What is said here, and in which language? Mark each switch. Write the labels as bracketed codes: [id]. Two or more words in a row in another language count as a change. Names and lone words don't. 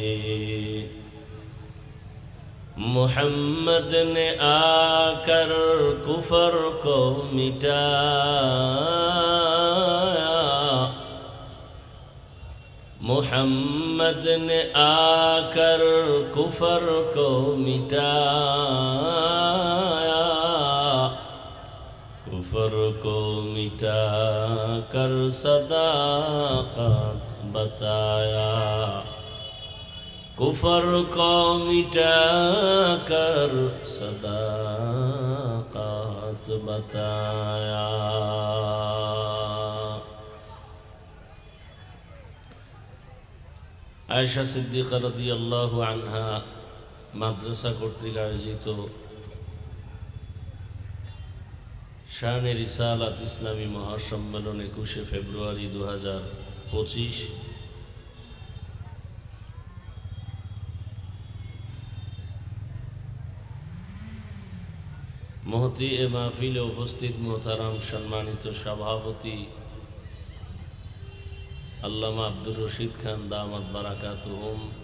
[ur] محمد نے آ کر کفر کو مٹایا محمد نے آ کر کفر کو مٹایا کفر کو مٹا کر صداقت بتایا کفر کو مٹا کر صداقت بتایا [bn] আয়েশা সিদ্দিকা [ar] رضي الله عنها [bn] মাদ্রাসা কর্তৃক আয়োজিত শানে রিসালাত ইসলামী মহাসম্মেলন 21 ফেব্রুয়ারি 2025 মহতি এ মাহফিলে উপস্থিত মোহতারাম সম্মানিত সভাপতি আল্লামা আব্দুর রশিদ খান [ar] دامت بركاتهم